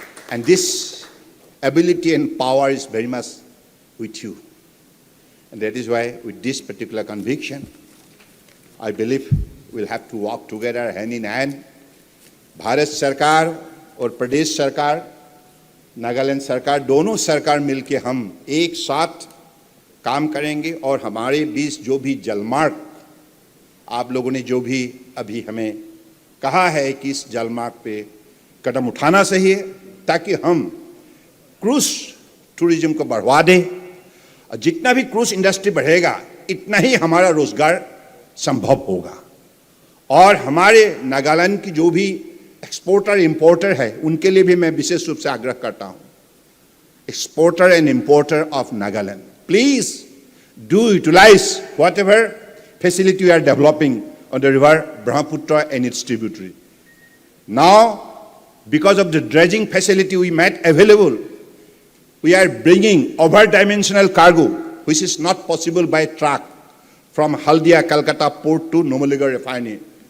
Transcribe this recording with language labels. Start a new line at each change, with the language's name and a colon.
English: And this ability and power is very much with you. And that is why, with this particular conviction, I believe we'll have to walk together hand in hand.
Hindi: Bharat सरकार और प्रदेश सरकार, नागालैंड सरकार, दोनों सरकार मिलके हम एक साथ काम करेंगे और हमारे बीच जो भी जलमार्ग आप लोगों ने जो भी अभी हमें कहा है कि इस जलमार्ग पे कदम उठाना चाहिए ताकि हम क्रूज टूरिज्म को बढ़वा दें। और जितना भी क्रूज इंडस्ट्री बढ़ेगा इतना ही हमारा रोजगार संभव होगा। और हमारे नागालैंड की जो भी एक्सपोर्टर इंपोर्टर है उनके लिए भी मैं विशेष रूप से आग्रह करता हूं
English: exporter and importer of Nagaland. Please do utilize whatever facility we are developing on the river Brahmaputra and its tributary. Now, because of the dredging facility we made available, we are bringing over-dimensional cargo, which is not possible by truck, from Haldia, Calcutta port to Numaligarh Refinery.